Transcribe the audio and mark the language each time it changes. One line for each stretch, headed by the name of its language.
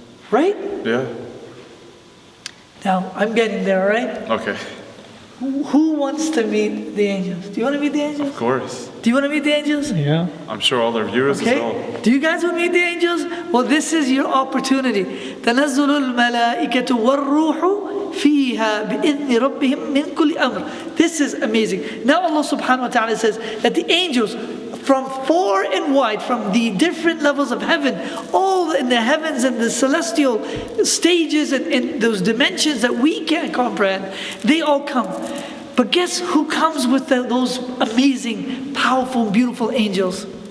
English: Right? Yeah. Now, I'm getting there, all right? Okay. Who wants to meet the angels? Do you want to meet the angels? Of course. Do you want to meet the angels? Yeah. I'm sure all our viewers as well. Okay. Do you guys want to meet the angels? Well, this is your opportunity.
Arabic: تنزل الملائكة والروح فيها بإذن ربهم من كل أمر.
English: This is amazing. Now Allah subhanahu wa ta'ala says that the angels from far and wide, from the different levels of heaven, all in the heavens and the celestial stages and those dimensions that we can't comprehend, they all come. But guess who comes with those amazing, powerful, beautiful angels?